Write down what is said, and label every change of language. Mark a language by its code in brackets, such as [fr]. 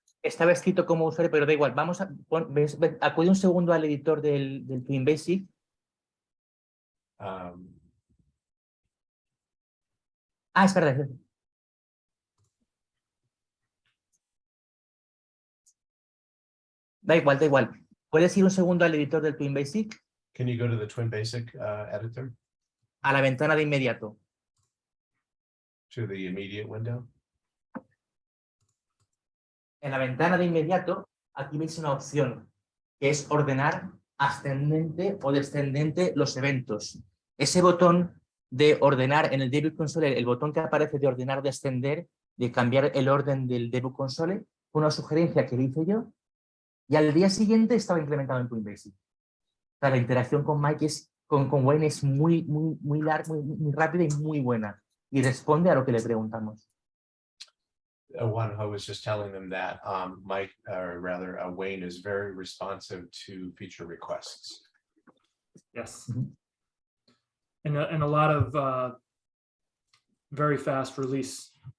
[es] Estaba escrito como usuario, pero da igual. Vamos a acude un segundo al editor del TwinBasic. Es verdad. Da igual, da igual. ¿Puedes ir un segundo al editor del TwinBasic? [en] Can you go to the TwinBasic editor? [es] A la ventana de inmediato. [en] To the immediate window? [es] En la ventana de inmediato, aquí veis una opción, que es ordenar ascendente o descendente los eventos. Ese botón de ordenar en el debug console, el botón que aparece de ordenar, descender, de cambiar el orden del debug console, fue una sugerencia que hice yo, y al día siguiente estaba implementado en TwinBasic. O sea, la interacción con Mike con Wayne es muy larga, muy rápida y muy buena. Y responde a lo que le preguntamos. [en] Juanjo was just telling them that Mike, or rather Wayne, is very responsive to feature requests. Yes. And a lot of very fast releases.